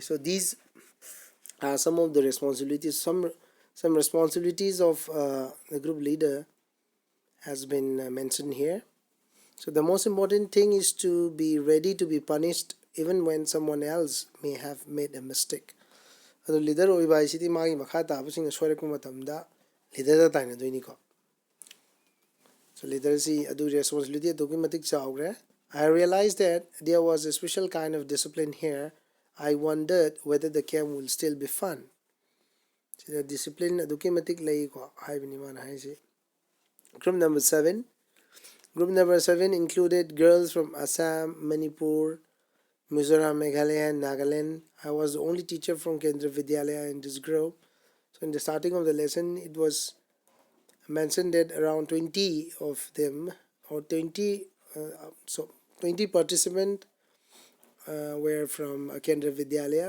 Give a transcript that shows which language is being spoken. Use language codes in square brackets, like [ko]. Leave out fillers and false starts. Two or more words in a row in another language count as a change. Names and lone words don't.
[en] So these are some of the responsibilities. Some responsibilities of the group leader has been mentioned here. So the most important thing is to be ready to be punished even when someone else may have made a mistake. The leader [mni] oiba haisidi magi makha tabasing soirakpa matamda leader da tainadoiniko. So leader si adu responsibility aduki matik chawgre. [en] I realized that there was a special kind of discipline here. I wondered whether the camp will still be fun. So the discipline [mni] aduki matik lai ko haibini mana haisi. [en] Group number 7. Group number 7 included girls from Assam, Manipur, Mizoram, Meghalaya, and Nagaland. I was the only teacher from Kendra Vidyalaya in this group. So in the starting of the lesson, it was mentioned that around 20 of them, or 20 participants were from Kendra Vidyalaya.